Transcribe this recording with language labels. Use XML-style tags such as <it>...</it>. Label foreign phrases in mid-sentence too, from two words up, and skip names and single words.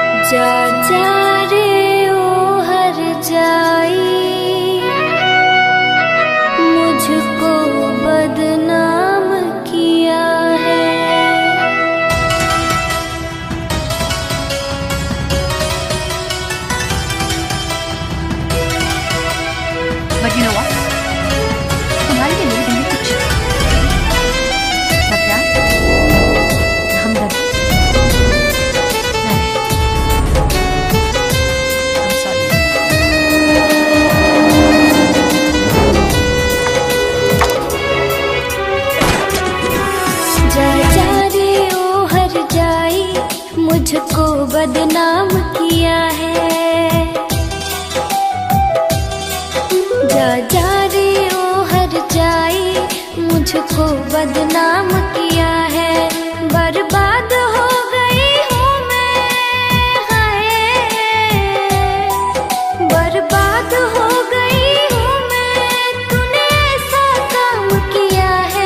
<hi>जा जा रे ओ हर जाई, मुझको बदनाम किया है।</hi> <en>But you know what?</en> <hi>तुम्हारे लिए मेरी जिंदगी कुछ सत्या हमदर्द नहीं।</hi> <en>I'm sorry.</en> <hi>जा जा रे ओ हर जाई, मुझको बदनाम किया है। जा जा रे ओ हर जाई, मुझको बदनाम किया है। बर्बाद हो गई हूँ मैं, हाय बर्बाद हो गई हूँ मैं, तूने ऐसा काम किया है।</hi>